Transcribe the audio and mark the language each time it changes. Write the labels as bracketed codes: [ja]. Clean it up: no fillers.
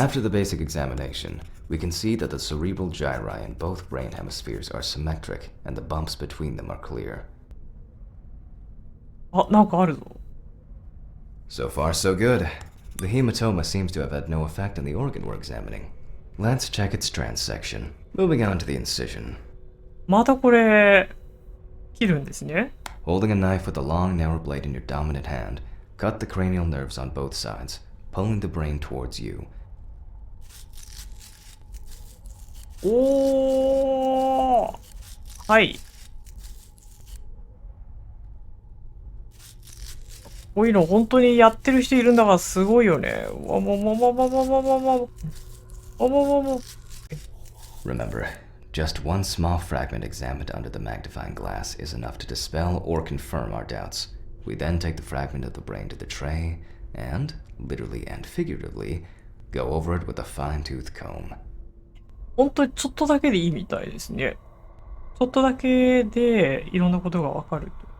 [en] After the basic examination, we can see that the cerebral gyri in both brain hemispheres are symmetric and the bumps between them are clear. [ja] あ、なんかあるぞ。 [en] So far, so good. The hematoma seems to have had no effect on the organ we're examining. Let's check its transection. Moving on to the incision. [ja] またこれ、切るんですね。 [en] Holding a knife with a long, narrow blade in your dominant hand, cut the cranial nerves on both sides, pulling the brain towards you. [ja] おー。はい。こういうの本当にやってる人いるんだからすごいよね。わもももももももも。おももも。 [en] Remember, just one small fragment examined under the magnifying glass is enough to dispel or confirm our doubts. We then take the fragment of the brain to the tray and, literally and figuratively, go over it with a fine-tooth comb. [ja] 本当にちょっとだけでいいみたいですね。ちょっとだけでいろんなことがわかると。